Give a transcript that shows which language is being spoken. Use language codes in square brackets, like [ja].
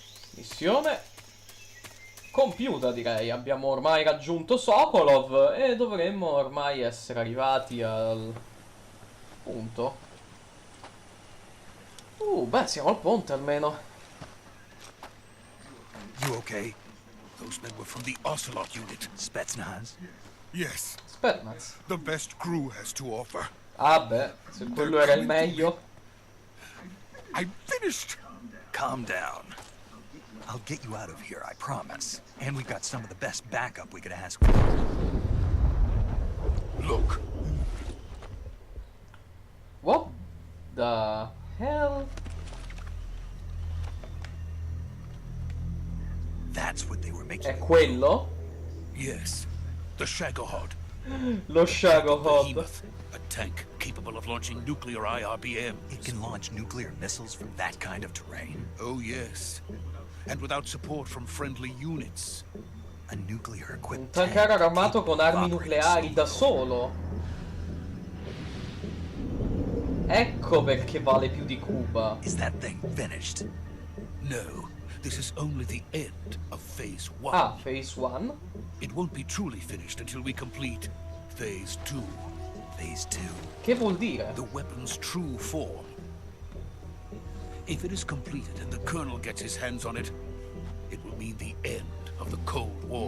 [it] Missione compiuta, direi. Abbiamo ormai raggiunto Sokolov e dovremmo ormai essere arrivati al punto. Beh, siamo al ponte almeno. [en] You okay? Those men were from the Ocelot unit. Spetsnaz? Yes. Spetsnaz. The best crew has to offer. [it] Ah beh, se quello era il meglio. [en] I'm finished. Calm down. I'll get you out of here, I promise. And we've got some of the best backup we could ask for. Look. What the hell? That's what they were making. [it] È quello? [en] Yes. The Shagohod. [it] Lo Shagohod. [en] Behemoth, a tank capable of launching nuclear IRBMs. It can launch nuclear missiles from that kind of terrain? Oh, yes. And without support from friendly units. A nuclear-equipped [it] un tanker armato con armi nucleari da solo. Ecco perché vale più di Cuba. [en] Is that thing finished? No, this is only the end of Phase 1. Ah, Phase 1? It won't be truly finished until we complete Phase 2. Phase 2? [it] Che vuol dire? [en] The weapon's true form. If it is completed and the Colonel gets his hands on it, it will mean the end of the Cold War.